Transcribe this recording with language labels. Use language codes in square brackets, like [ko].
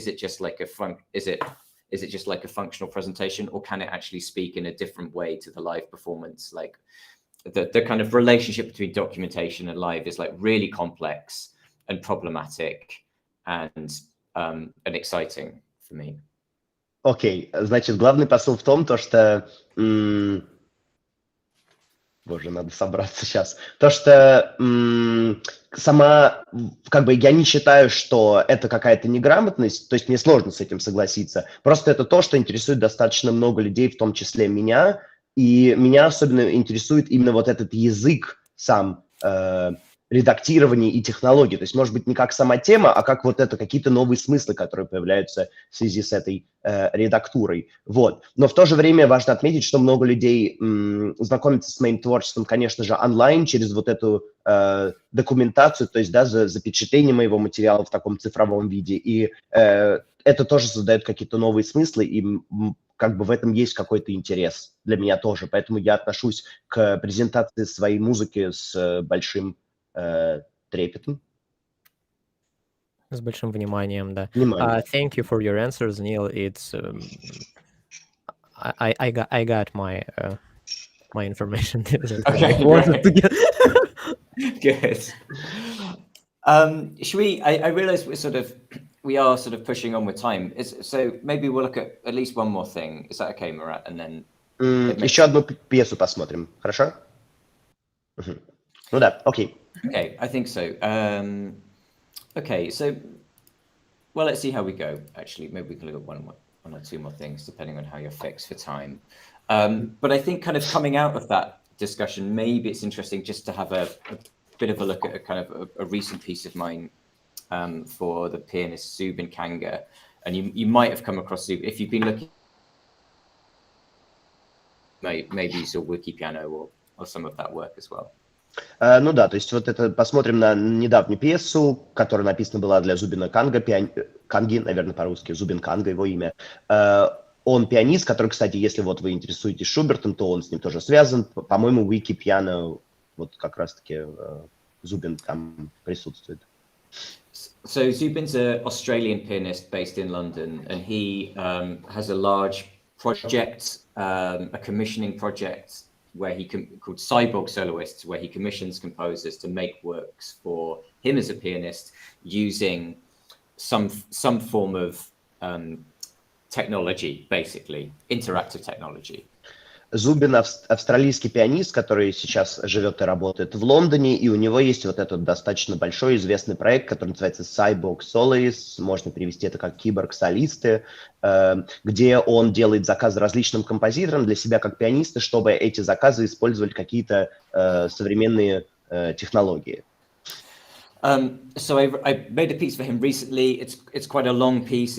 [en] Is it just like is it just like a functional presentation, or can it actually speak in a different way to the live performance? Like the kind of relationship between documentation and live is like really complex and problematic and exciting for me. [ru] Окей, значит, главный посыл в том, что... Боже, надо собраться сейчас. То, что сама... Как бы я не считаю, что это какая-то неграмотность, то есть мне сложно с этим согласиться. Просто это то, что интересует достаточно много людей, в том числе меня. И меня особенно интересует именно вот этот язык сам, редактирование и технологии. То есть, может быть, не как сама тема, а как вот это какие-то новые смыслы, которые появляются в связи с этой редактурой. Вот. Но в то же время важно отметить, что много людей знакомятся с моим творчеством, конечно же, онлайн, через вот эту документацию, то есть, да, запечатление моего материала в таком цифровом виде. И это тоже создает какие-то новые смыслы, и как бы в этом есть какой-то интерес для меня тоже. Поэтому я отношусь к презентации своей музыки с большим трепетом. С большим вниманием, да. Внимание. [en] Thank you for your answers, Neil. It's I got my my information that I wanted to get. Good. Should we? I realize we are sort of pushing on with time. So maybe we'll look at least one more thing. Is that okay, Marat? And then [ru] еще одну пьесу посмотрим. Хорошо? Ну да, окей. [en] Okay, I think so. Okay, so well, let's see how we go. Actually, maybe we can look at one or two more things, depending on how you're fixed for time. But I think kind of coming out of that discussion, maybe it's interesting just to have a bit of a look at a kind of a recent piece of mine for the pianist Zubin Kanga. And you might have come across Zubin if you've been looking, maybe you saw Wiki Piano or some of that work as well. [ru] Ну да, то есть вот это посмотрим на недавнюю пьесу, которая написана была для Зубина Канга, Канги, наверное, по-русски, Зубин Канга его имя. Он пианист, который, кстати, если вот вы интересуетесь Шубертом, то он с ним тоже связан. По-моему, Wiki Piano, вот как раз-таки Zubin там присутствует. [en] So Zubin's an Australian pianist based in London, and he has a large project, a commissioning project where called Cyborg Soloists, where he commissions composers to make works for him as a pianist using some form of technology, basically interactive technology. [ru] Зубин австралийский пианист, который сейчас живет и работает в Лондоне, и у него есть вот этот достаточно большой известный проект, который называется Cyborg Soloists, можно перевести это как киборг-солисты, где он делает заказы различным композиторам для себя как пианиста, чтобы эти заказы использовали какие-то современные технологии. [en] So I made a piece for him recently. It's quite a long piece.